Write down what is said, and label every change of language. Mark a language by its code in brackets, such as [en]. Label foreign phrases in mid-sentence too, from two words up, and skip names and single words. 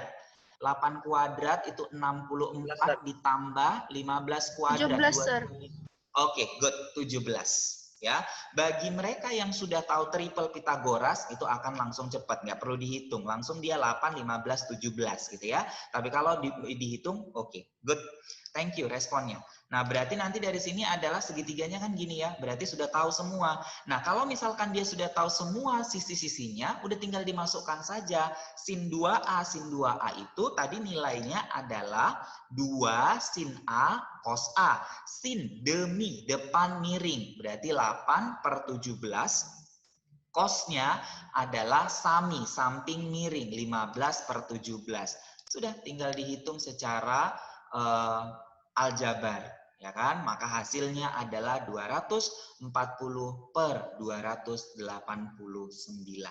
[id] 8 kuadrat itu 64 ditambah 15 kuadrat. 17, Sir. Oke, good. 17. Ya, bagi mereka yang sudah tahu triple Pitagoras itu akan langsung cepat, nggak perlu dihitung, langsung dia 8, 15, 17 gitu ya. Tapi kalau dihitung, oke, good. [en] Thank you [id] responnya. Nah, berarti nanti dari sini adalah segitiganya kan gini ya, berarti sudah tahu semua. Nah, kalau misalkan dia sudah tahu semua sisi-sisinya, udah tinggal dimasukkan saja. Sin 2A, sin 2A itu tadi nilainya adalah 2 sin A cos A. Sin demi depan miring, berarti 8/17. Cosnya adalah sami, samping miring, 15/17. Sudah tinggal dihitung secara aljabar, ya kan? Maka hasilnya adalah 240/289.